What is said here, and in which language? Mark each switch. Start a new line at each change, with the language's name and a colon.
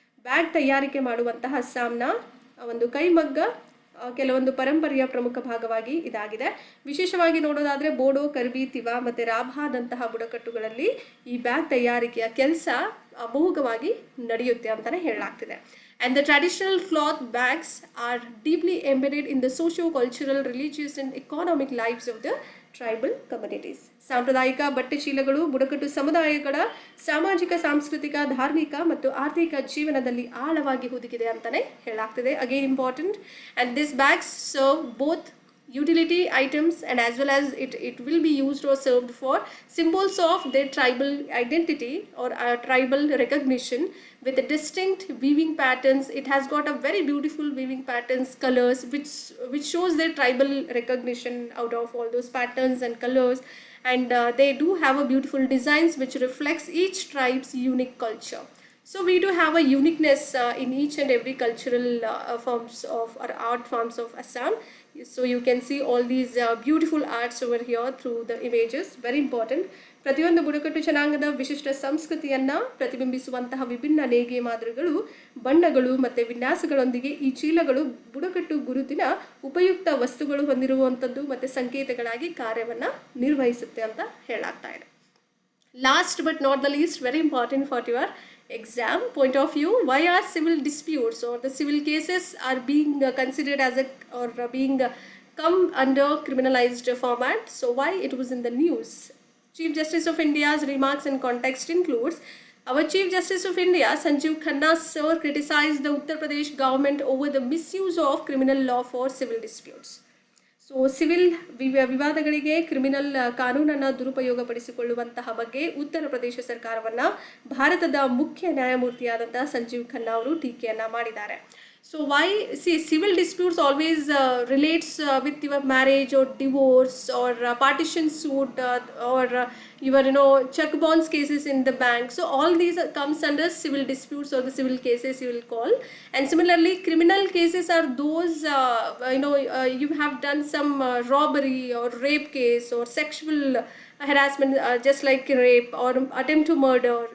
Kannada: Bag ತಯಾರಿಕೆ ಮಾಡುವಂತಹ ಅಸ್ಸಾಂನ ಒಂದು ಕೈಮಗ್ಗ ಕೆಲವೊಂದು ಪರಂಪರೆಯ ಪ್ರಮುಖ ಭಾಗವಾಗಿ ಇದಾಗಿದೆ. ವಿಶೇಷವಾಗಿ ನೋಡೋದಾದರೆ ಬೋಡೋ, ಕರ್ಬಿ, ತಿವಾ ಮತ್ತು ರಾಭಾದಂತಹ ಬುಡಕಟ್ಟುಗಳಲ್ಲಿ ಈ ಬ್ಯಾಗ್ ತಯಾರಿಕೆಯ ಕೆಲಸ ಅಮೋಘವಾಗಿ ನಡೆಯುತ್ತೆ ಅಂತಲೇ ಹೇಳಲಾಗ್ತಿದೆ.
English: And the traditional cloth bags are deeply embedded in the socio-cultural, religious and economic lives of the tribal communities.
Kannada: ಸಾಂಪ್ರದಾಯಿಕ ಬಟ್ಟೆ ಚೀಲಗಳು ಬುಡಕಟ್ಟು ಸಮುದಾಯಗಳ ಸಾಮಾಜಿಕ, ಸಾಂಸ್ಕೃತಿಕ, ಧಾರ್ಮಿಕ ಮತ್ತು ಆರ್ಥಿಕ ಜೀವನದಲ್ಲಿ ಆಳವಾಗಿ ಹುದುಗಿದೆ ಅಂತಲೇ ಹೇಳಲಾಗ್ತಿದೆ.
English: Again important. And this bags serve both utility items and as well as it will be used or served for symbols of their tribal identity or tribal recognition with the distinct weaving patterns. It has got a very beautiful weaving patterns, colors which shows their tribal recognition out of all those patterns and colors, and they do have a beautiful designs which reflects each tribe's unique culture. So we do have a uniqueness in each and every cultural forms of or art forms of Assam. So you can see all these beautiful arts over here through the images. Very important.
Kannada: ಪ್ರತಿಯೊಂದು ಬುಡಕಟ್ಟು ಜನಾಂಗದ ವಿಶಿಷ್ಟ ಸಂಸ್ಕೃತಿಯನ್ನು ಪ್ರತಿಬಿಂಬಿಸುವಂತಹ ವಿಭಿನ್ನ ನೇಯ್ಗೆ ಮಾದರಿಗಳು, ಬಣ್ಣಗಳು ಮತ್ತು ವಿನ್ಯಾಸಗಳೊಂದಿಗೆ ಈ ಚೀಲಗಳು ಬುಡಕಟ್ಟು ಗುರುತಿನ ಉಪಯುಕ್ತ ವಸ್ತುಗಳು ಹೊಂದಿರುವಂಥದ್ದು ಮತ್ತು ಸಂಕೇತಗಳಾಗಿ ಕಾರ್ಯವನ್ನು ನಿರ್ವಹಿಸುತ್ತೆ ಅಂತ ಹೇಳಲಾಗ್ತಾ ಇದೆ.
English: Last but not the least, very important for your exam point of view, why are civil disputes or the civil cases are being considered as being come under criminalized format? So why it was in the news? Chief Justice of India's remarks and context includes our Chief Justice of India Sanjeev Khanna sir criticized the Uttar Pradesh government over the misuse of criminal law for civil disputes.
Kannada: So civil ವಿವಾದಗಳಿಗೆ criminal ಕಾನೂನನ್ನು ದುರುಪಯೋಗಪಡಿಸಿಕೊಳ್ಳುವಂತಹ ಬಗ್ಗೆ ಉತ್ತರ ಪ್ರದೇಶ ಸರ್ಕಾರವನ್ನು ಭಾರತದ ಮುಖ್ಯ ನ್ಯಾಯಮೂರ್ತಿಯಾದಂತಹ ಸಂಜೀವ್ ಖನ್ನಾ ಅವರು ಟೀಕೆಯನ್ನು ಮಾಡಿದ್ದಾರೆ.
English: So why, see, civil disputes always relates with your marriage or divorce or partition suit or your check bonds cases in the bank. So all these comes under civil disputes or the civil cases you will call. And similarly, criminal cases are those you have done some robbery or rape case or sexual harassment, just like rape or attempt to murder.